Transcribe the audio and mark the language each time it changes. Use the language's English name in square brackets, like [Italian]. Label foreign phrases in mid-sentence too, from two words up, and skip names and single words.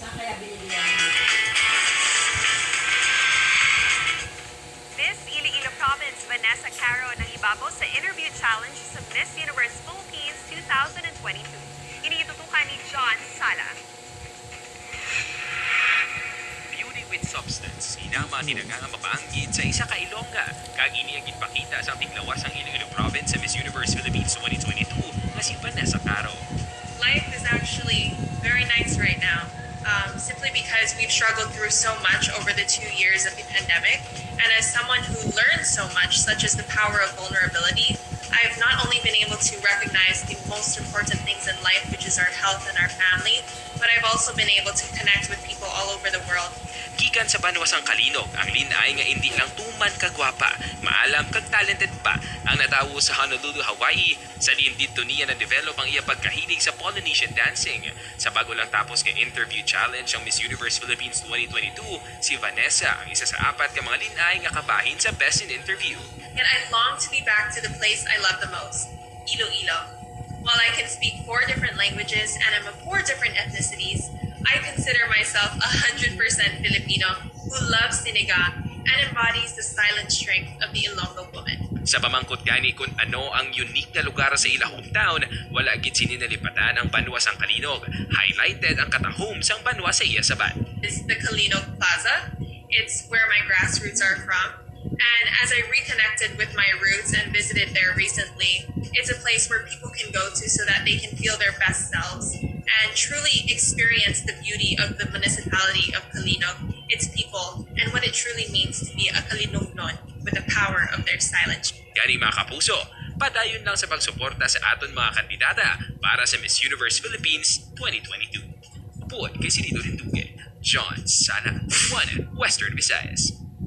[Hiligaynon] Miss Iloilo Province Vanessa Caro nangibabaw sa [English] interview challenge [Hiligaynon] sa Miss Universe Philippines 2022. Iniitutukan ni John Sala. [English] Beauty with substance, [Hiligaynon] inama tinangang mapaanggit sa isa ka Ilongga. Kag ini ang gitpakita sa tiglawas ang Iloilo Province sa Miss Universe Philippines 2022 nga si Vanessa Caro. [English] Life is actually very nice right now, simply because we've struggled through so much over the 2 years of the pandemic. And as someone who learned so much, such as the power of vulnerability, I've not only been able to recognize the most important things in life, which is our health and our family, but I've also been able to connect with people all over the world. [Hiligaynon] Gikan sa banwasang kalinog, ang linay nga hindi lang tuman kagwapa, maalam kag talented pa ang natawo sa Honolulu, Hawaii. Sa din dito niya na-develop ang iya pagkahilig sa Polynesian dancing. Sa bago lang tapos kay [English] interview challenge [Hiligaynon] ang Miss Universe Philippines 2022, si Vanessa ang isa sa 4 ka mga linay nga kabahin sa Best in Interview. [English] And I long to be back to the place I love the most, Iloilo. While I can speak 4 different languages and I'm of 4 different ethnicities, I consider myself 100% Filipino who loves sinigang and embodies the silent strength of the Ilongga woman. [Hiligaynon] Sa pamangkot gani kung ano ang unique na lugar sa ila hometown, wala gid sininalipatan ang banwa sang Kalinog. Highlighted ang katahom sang banwa sa iya sabat. [English] It's the Kalinog Plaza. It's where my grassroots are from. And as I reconnected with my roots and visited there recently, it's a place where people can go to so that they can feel their best selves and truly experience the beauty of the municipality of Kalinog, its people, and what it truly means to be a Kalinognon with the power of their silence. [Hiligaynon] Gani mga kapuso, padayon lang sa pagsuporta sa aton mga kandidata para sa Miss Universe Philippines 2022. Upuan kay Sinito Hinduge, John Sana, One Western Visayas.